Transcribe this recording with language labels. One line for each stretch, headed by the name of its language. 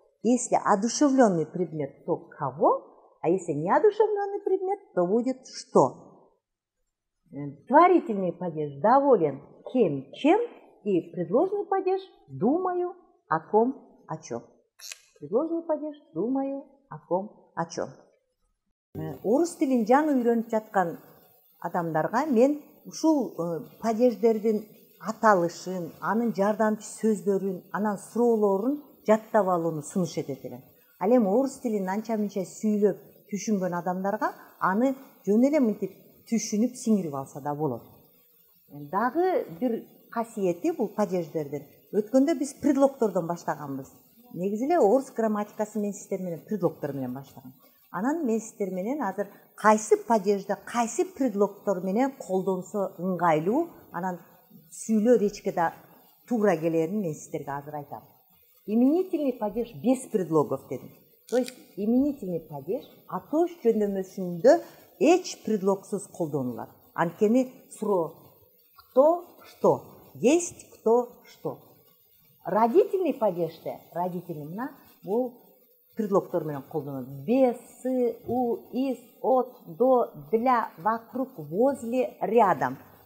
Russian: Если одушевленный предмет, то кого, а если неодушевленный предмет, то будет что. Творительный падеж доволен кем чем, и предложный падеж думаю о ком о чем. Предложный падеж думаю о ком о чем.
Kyrgyz: Орус тилин жаңы үйрөнүп жаткан адамдарга мен ушул падеждердин аталышын, анын жардамчы сөздөрүн, анан суроолорун жаттап алууну сунуш этет элем. Ал эми орус тилин анча мынча сүйлөп түшүнгөн адамдарга аны жөн эле мынтип түшүнүп сиңирип алса да болот. Дагы бир касиети бул падеждердин. Өткөндө биз предлогтордон баштаганбыз. Негизи эле орус грамматикасы мен сиздер менен предлогтор менен баштагам. Анан мен сиздер менен азыр кайсы падежде, кайсы предлогтор менен колдонсо ыңгайлуу, анан сүйлөө речке да туура келерин мен сиздерге азыр айтам.
Russian: Именительный падеж без предлогов
Kyrgyz: дедим.
Russian: То есть именительный падеж
Kyrgyz: атош жөндөмөсүндө эч предлогсуз колдонулат. Анткени суроо
Russian: кто что, есть кто что.
Kyrgyz: Родительный падежде, родительный мына бул предлогтор менен колдонот.
Russian: Без, с, у, из, от, до, для, вокруг, возле, рядом.